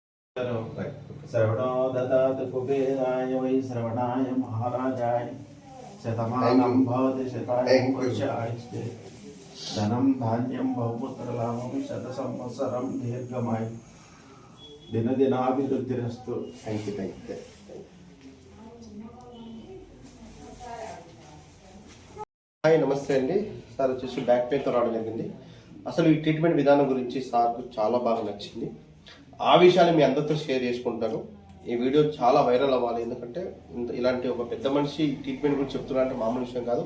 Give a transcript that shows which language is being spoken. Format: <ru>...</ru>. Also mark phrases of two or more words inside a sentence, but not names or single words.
<sa>श्रवणो ददातु कुबेराय वै श्रवणाय महाराजाय शतमानं भवति शताय पुरुषाय धनं धान्यं बहुपुत्रलाभं शतसंवत्सरं दीर्घमायु दिनदिनाभिवृद्धिरस्तु।</sa> <en>thank you.</en> <te>హాయ్, నమస్తే అండి. సార్ వచ్చేసి</te> <en>back painతో</en> <te>రావడం జరిగింది. అసలు ఈ ట్రీట్మెంట్ విధానం గురించి సార్కు చాలా బాగా నచ్చింది. ఆ విషయాన్ని మీ అందరితో షేర్ చేసుకుంటాను. ఈ వీడియో చాలా వైరల్ అవ్వాలి, ఎందుకంటే ఇలాంటి ఒక పెద్ద మనిషి ట్రీట్మెంట్ గురించి చెప్తున్నా అంటే మామూలు విషయం కాదు.</te>